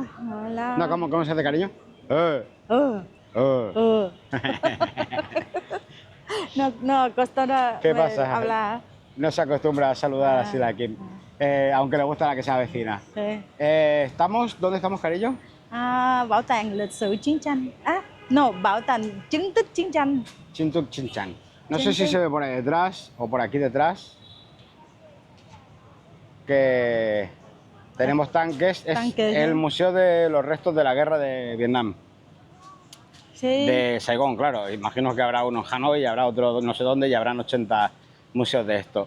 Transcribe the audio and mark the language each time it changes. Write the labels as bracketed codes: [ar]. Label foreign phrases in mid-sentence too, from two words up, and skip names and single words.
[es] Hola. No, ¿cómo se hace, cariño? No acostumbra ¿Qué pasa? hablar. No se acostumbra a saludar así de aquí, aunque le gusta la que sea vecina. Sí. ¿Dónde estamos, cariño? [vi] Bảo tàng lịch sử chiến tranh. No, bảo tàng chứng tích chiến tranh. Chintuk Chinchan. [es] No sé si se ve por ahí detrás o por aquí detrás, que tenemos tanques. Es el Museo de los Restos de la Guerra de Vietnam. Sí. De Saigón, claro. Imagino que habrá uno en Hanoi, habrá otro no sé dónde y habrán 80 museos de esto.